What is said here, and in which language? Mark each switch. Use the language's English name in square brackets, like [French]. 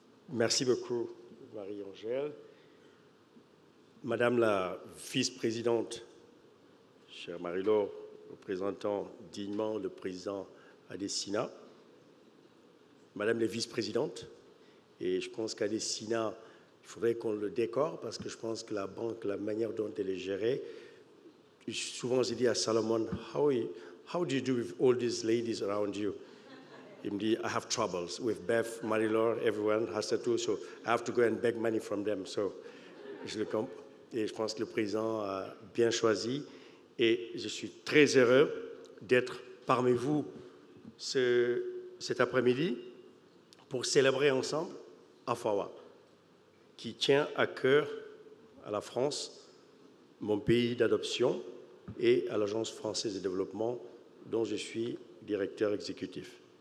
[French] Merci beaucoup, Marie-Angèle. Madame la vice-présidente, chère Marie-Laure, représentant dignement le président Adesina, Madame la vice-présidente, et je pense qu'Adesina, il faudrait qu'on le décore parce que je pense que la banque, la manière dont elle est gérée, souvent j'ai dit à Salomon, [English] how do you do with all these ladies around you? [French] Il me dit, [English] I have troubles with Beth, Marie-Laure, everyone has to do, so I have to go and beg money from them. [French] So, et je pense que le président a bien choisi et je suis très heureux d'être parmi vous cet après-midi pour célébrer ensemble AFAWA, qui tient à cœur à la France, mon pays d'adoption, et à l'Agence française de développement, dont je suis directeur exécutif.